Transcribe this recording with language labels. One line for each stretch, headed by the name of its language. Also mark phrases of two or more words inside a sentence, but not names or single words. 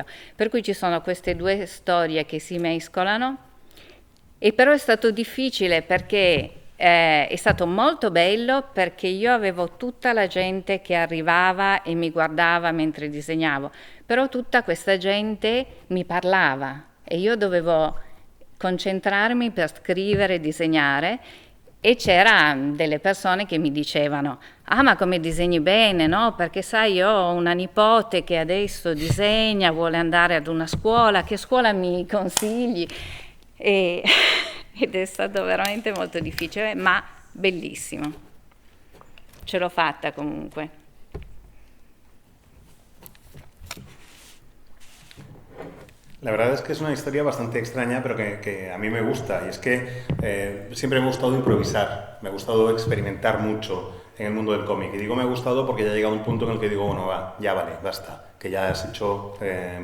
Italian: Per cui ci sono queste 2 storie che si mescolano, e però è stato difficile, perché è stato molto bello, perché io avevo tutta la gente che arrivava e mi guardava mentre disegnavo, però tutta questa gente mi parlava e io dovevo concentrarmi per scrivere e disegnare, E c'erano delle persone che mi dicevano: ah, ma come disegni bene, no? Perché sai, io ho una nipote che adesso disegna, vuole andare ad una scuola, che scuola mi consigli? Ed è stato veramente molto difficile, ma bellissimo. Ce l'ho fatta comunque.
Spanish: La verdad es que es una historia bastante extraña, pero que a mí me gusta. Y es que siempre me ha gustado improvisar, me ha gustado experimentar mucho en el mundo del cómic. Y digo me ha gustado porque ya ha llegado un punto en el que digo, bueno, va, ya vale, basta, que ya has hecho bastante.